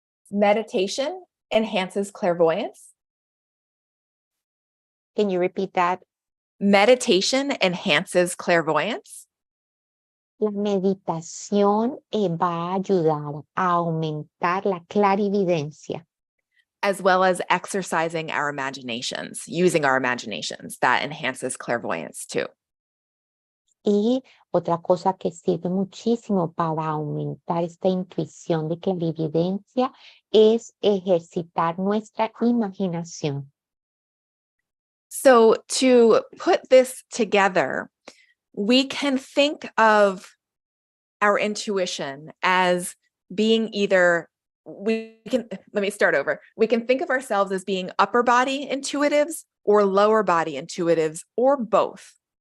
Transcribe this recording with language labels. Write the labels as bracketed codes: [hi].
[en] Meditation enhances clairvoyance. Can you repeat that? Meditation enhances clairvoyance. [es] La meditación va a ayudar a aumentar la clarividencia. [en] As well as exercising our imaginations, using our imaginations, that enhances clairvoyance too. [es] Y otra cosa que sirve muchísimo para aumentar esta intuición de clarividencia es ejercitar nuestra imaginación. [en] So to put this together, we can think of our intuition as being we can think of ourselves as being upper body intuitives or lower body intuitives or both.